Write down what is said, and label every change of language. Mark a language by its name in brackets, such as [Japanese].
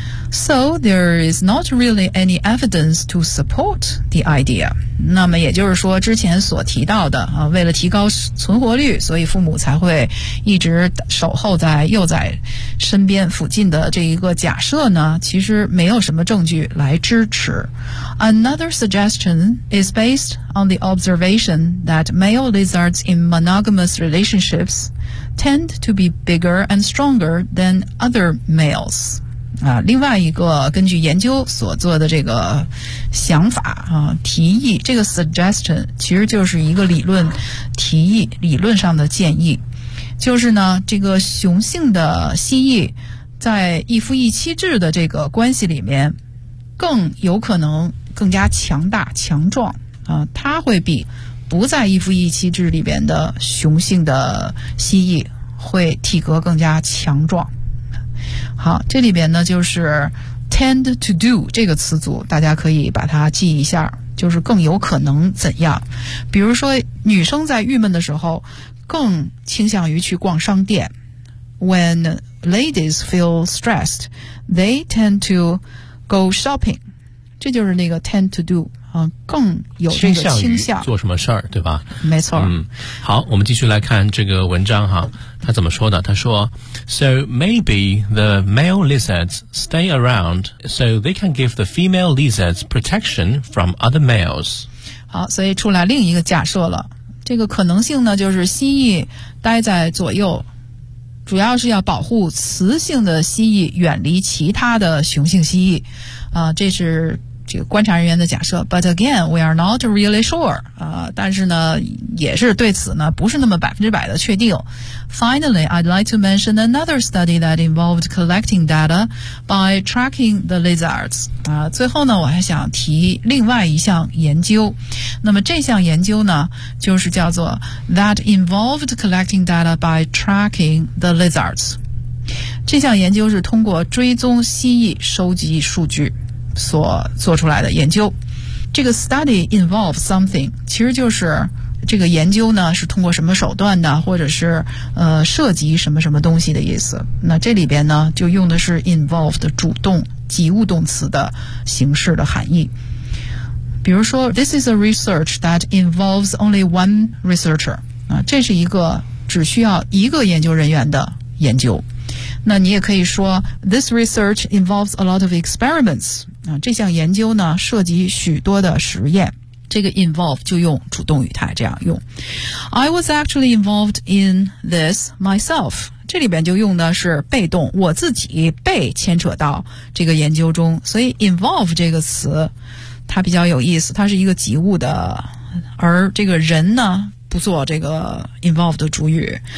[English] So there is not really any evidence to support the idea. [Chinese] 那么也就是说之前所提到的，为了提高存活率，所以父母才会一直守候在幼崽身边附近的这一个假设呢，其实没有什么证据来支持。 [English] Another suggestion is based on the observation that male lizards in monogamous relationships tend to be bigger and stronger than other males. [Chinese] 另外一个根据研究所做的这个想法提议，这个 suggestion 其实就是一个理论提议，理论上的建议，就是呢这个雄性的蜥蜴在一夫一妻制的这个关系里面更有可能更加强大强壮它会比不在一夫一妻制里边的雄性的蜥蜴会体格更加强壮。好，这里边呢就是 tend to do 这个词组，大家可以把它记一下，就是更有可能怎样。比如说女生在郁闷的时候更倾向于去逛商店。 [English] When ladies feel stressed, they tend to go shopping. [Chinese] 这就是那个 tend to do, 更有这个倾向做什么事儿，对吧？没错。好，我们继续来看这个文章哈。他怎么说的？他说 [English] So maybe the male lizards stay around so they can give the female lizards protection from other males. [Chinese] 好，所以出来另一个假设了。这个可能性呢，就是蜥蜴待在左右，主要是要保护雌性的蜥蜴远离其他的雄性蜥蜴。这是这个观察人员的假设。 [English] But again, we are not really sure. [Chinese] 但是呢也是对此呢不是那么百分之百的确定。 [English] Finally, I'd like to mention another study that involved collecting data by tracking the lizards. [Chinese] 最后呢我还想提另外一项研究。那么这项研究呢就是叫做 [English] that involved collecting data by tracking the lizards. [Chinese] 这项研究是通过追踪蜥蜴收集数据所做出来的研究。这个 [English] study involves something, [Chinese] 其实就是这个研究呢是通过什么手段的，或者是涉及什么什么东西的意思。那这里边呢就用的是 involved 主动及物动词的形式的含义。比如说 [English] This is a research that involves only one researcher, [Chinese] 这是一个只需要一个研究人员的研究。那你也可以说 [English] This research involves a lot of experiments. [Chinese] 这项研究呢涉及许多的实验。这个 involve 就用主动语态这样用。 [English] I was actually involved in this myself. [Chinese] 这里边就用的是被动，我自己被牵扯到这个研究中。所以 involve 这个词它比较有意思，它是一个及物的，而这个人呢不做这个 involve 的主语。